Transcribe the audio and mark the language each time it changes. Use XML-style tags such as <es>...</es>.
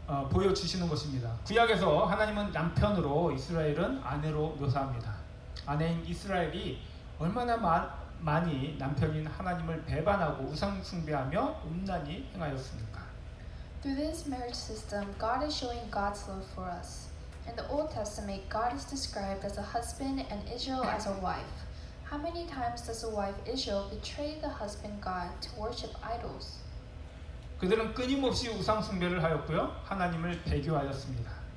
<ko>보여주시는 것입니다. 구약에서 하나님은 남편으로, 이스라엘은 아내로 묘사합니다. 아내인 이스라엘이 얼마나 많이 남편인 하나님을 배반하고 우상 숭배하며 음란히 행하였습니까?</ko> <en>Through this marriage system, God is showing God's love for us. In the Old Testament, God is described as a husband and Israel as a wife. How many times does the wife Israel betray the husband God to worship idols?</en> <ko>그들은 끊임없이 우상 숭배를 하였고요. 하나님을 배교하였습니다.</ko>